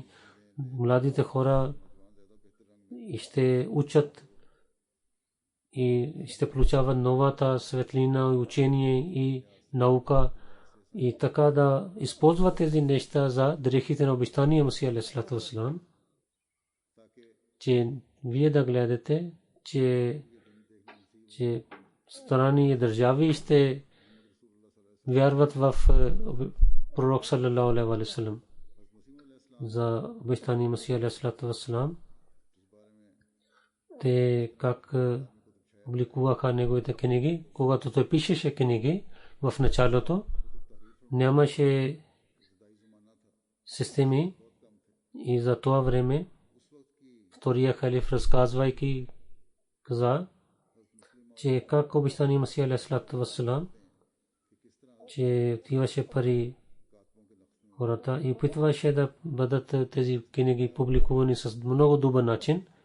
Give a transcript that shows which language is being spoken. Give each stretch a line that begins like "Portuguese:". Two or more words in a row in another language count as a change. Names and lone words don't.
Bulgarian: Младите хора ще учат и ще получават новата светлина и учение и наука, и така да използват тези неща за дрехите на обещания Масия
Arabic: عليه الصلاة والسلام,
Bulgarian: че вие да гледате, че страни и държави ще вярват в пророк
Arabic: صلى الله عليه وسلم.
Bulgarian: За обещания Масия
Arabic: عليه الصلاة والسلام,
Bulgarian: те как публикуваха неговите книги. Когато той пишеше книги, в началото нямаше системи, и за това време втория халиф, разказвайки, каза, че как обещания Масия
Arabic: عليه الصلاة والسلام,
Bulgarian: че отиваше пари хората и опитваше да бъдат тези книги публикувани с много добър начин.